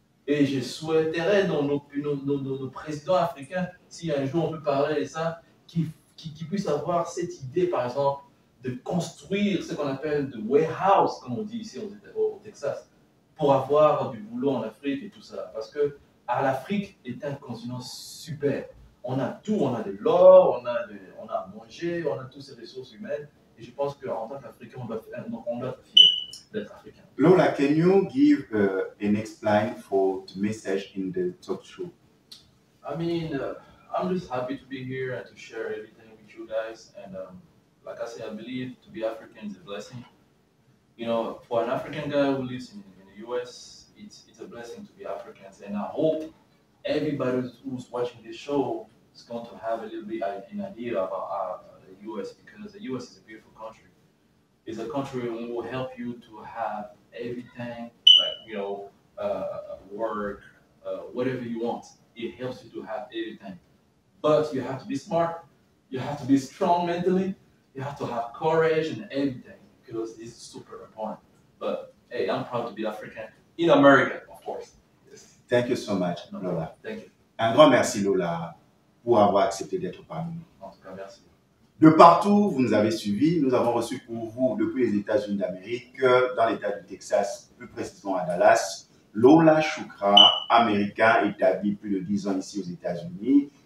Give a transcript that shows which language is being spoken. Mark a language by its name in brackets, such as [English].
[French] Et je souhaiterais dans nos présidents africains, si un jour on peut parler de ça, qui puissent avoir cette idée, par exemple, de construire ce qu'on appelle de warehouse, comme on dit ici au Texas, pour avoir du boulot en Afrique et tout ça. Parce que l'Afrique est un continent super. On a tout, on a de l'or, on a à manger, on a toutes ces ressources humaines. Et je pense qu'en tant qu'Africain, on doit être fier d'être africain. [English] Lola, can you give an explain for the message in the talk show? I mean, I'm just happy to be here and to share everything with you guys. And like I said, I believe to be African is a blessing. You know, for an African guy who lives in the US, it's a blessing to be Africans. And I hope everybody who's watching this show is going to have a little bit an idea about the US, because the US is a beautiful country. It's a country that will help you to have everything, like, you know, work, whatever you want. It helps you to have everything. But you have to be smart, you have to be strong mentally, you have to have courage and everything, because this is super important. But hey, I'm proud to be African in America, of course. Yes. Thank you so much, Lola. Thank you. [French] Un grand merci, Lola, pour avoir accepté d'être parmi nous. En tout cas, merci. De partout, vous nous avez suivis. Nous avons reçu pour vous, depuis les États-Unis d'Amérique, dans l'État du Texas, plus précisément à Dallas, Lola Shukra, américain établi plus de 10 ans ici aux États-Unis.